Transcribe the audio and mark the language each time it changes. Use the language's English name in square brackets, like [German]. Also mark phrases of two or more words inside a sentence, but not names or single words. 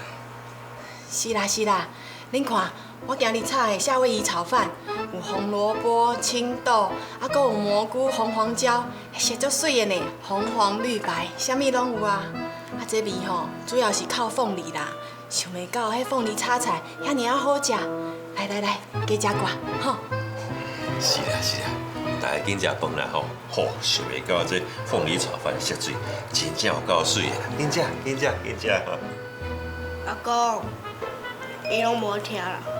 [Min Nan Chinese] 是啦是啦，恁看，我今日炒的夏威夷炒饭，有红萝卜、青豆，还佫有蘑菇、红黄椒，色足水的呢，红黄绿白，啥物拢有啊。啊，这味吼，主要是靠凤梨啦，想袂到迄凤梨炒菜遐尔啊好食。来来来，加食寡，吼。是啦是啦，大家紧食饭啦吼。吼，想袂到这凤梨炒饭色水，真正有够水的啦！紧食紧食紧食。阿公，伊拢无听啦。